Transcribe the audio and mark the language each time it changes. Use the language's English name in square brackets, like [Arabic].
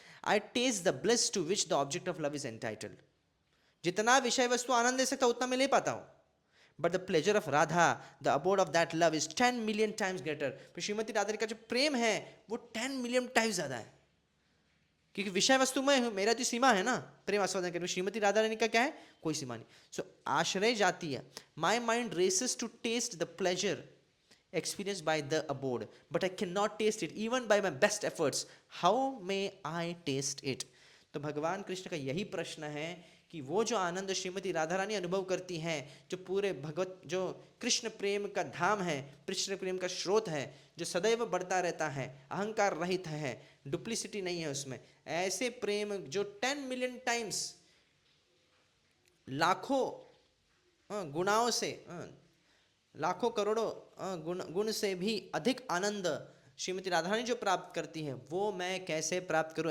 [English] I taste the bliss to which the object of love is entitled. [Hindi] जितना विषय वस्तु आनंद दे सकता उतना मैं ले पाता हूं, [English] But the pleasure of Radha, the abode of that love is 10 million times greater. [Hindi] तो श्रीमती राधा का जो प्रेम है वो 10 मिलियन टाइम्स ज्यादा है, क्योंकि विषय वस्तु में मेरा तो सीमा है ना प्रेम आस्वादन करने। श्रीमती राधा रानी का क्या है? कोई सीमा नहीं। [English] so [Hindi] आश्रय जाती है, [English] My mind races to taste the pleasure experienced by the abode, but I cannot taste it even by my best efforts. How may I taste it? [Hindi] तो भगवान कृष्ण का यही प्रश्न है कि वो जो आनंद श्रीमती राधा रानी अनुभव करती हैं, जो पूरे भगवत, जो कृष्ण प्रेम का धाम है, कृष्ण प्रेम का स्रोत है, जो सदैव बढ़ता रहता है, अहंकार रहित है, डुप्लिसिटी नहीं है उसमें, ऐसे प्रेम जो 10 मिलियन टाइम्स, लाखों गुणाओं से, लाखों करोड़ों गुण से भी अधिक आनंद श्रीमती राधा रानी जो प्राप्त करती है, वो मैं कैसे प्राप्त करूं?